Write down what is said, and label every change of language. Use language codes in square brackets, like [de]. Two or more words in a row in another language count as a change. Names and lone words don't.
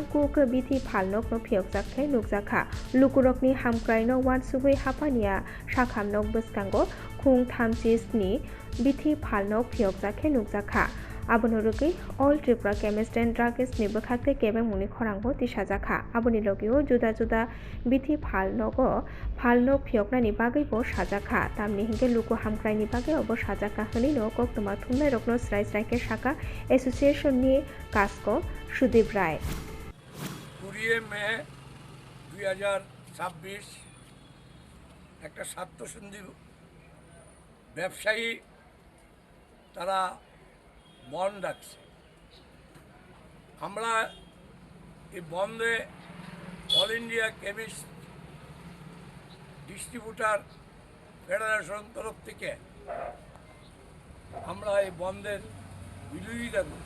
[trk] Kuk Bithi Phalnok no Phiokjakthai Nukjakha Lukurokni Hamkraino Wansugui Hapania Shakhamnok Bwskango Khung Thamchisni Bithi Phalnok Phiokjakhe Nukjakha Abonorugui All Tripura Chemist and Druggist ni bwkhakte kebeng muni khorangbo tisajakha aboni logio juda juda bithi phalnog phioknani bagui bo sajakha tamni hingke luku hamkraini bagui obo sajaka hini no koktoma thungnai rokno srai srai ke shaka association ni kasko Sudip Rai [bn] 20 মে 2026 একটা স্বার্থসন্ধি ব্যবসায়ী তারা বন্ধ রাখছে। আমরা এই বন্ধে অল ইন্ডিয়া কেমিস্ট ডিস্ট্রিবিউটার ফেডারেশন তরফ থেকে আমরা এই বন্ধের বিরোধিতা করি।